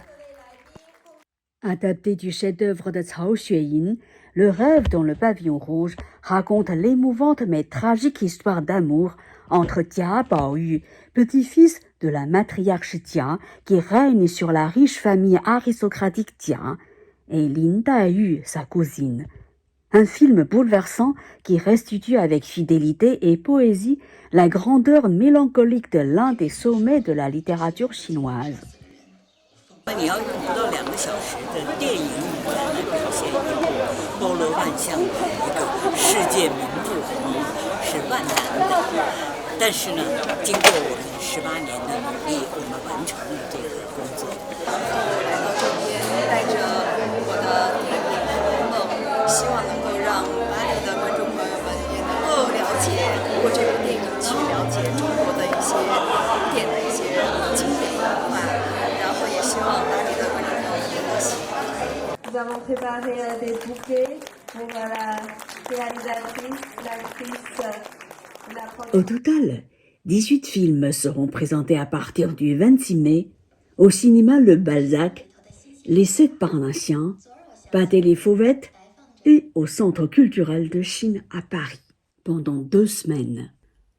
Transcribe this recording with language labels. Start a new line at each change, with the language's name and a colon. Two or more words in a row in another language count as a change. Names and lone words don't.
French: Adapté du chef-d'œuvre de Cao Xueyin, Le Rêve dans le pavillon rouge raconte l'émouvante mais tragique histoire d'amour entre Jia Baoyu, petit-fils de la matriarche Jia qui règne sur la riche famille aristocratique Jia, et Lin Daiyu, sa cousine. Un film bouleversant qui restitue avec fidélité et poésie la grandeur mélancolique de l'un des sommets de la littérature chinoise.
Chinese: 你要用不到2个小时的电影语言来表现一部包罗万象的一个世界名著是万难的。但是呢，经过我们18年的努力，我们完成了这个工作。来到这边，带着我的电影和梦，希望能够让巴黎的观众朋友们也能够了解通过这部电影去了解中国的一些古典的一些经典文化。
French: Nous avons préparé des bouquets pour la réalisatrice, l'actrice. Au total, 18 films seront présentés à partir du 26 mai au cinéma Le Balzac, les 7 Parnassiens, Pâté les Fauvettes et au Centre culturel de Chine à Paris pendant 2 semaines.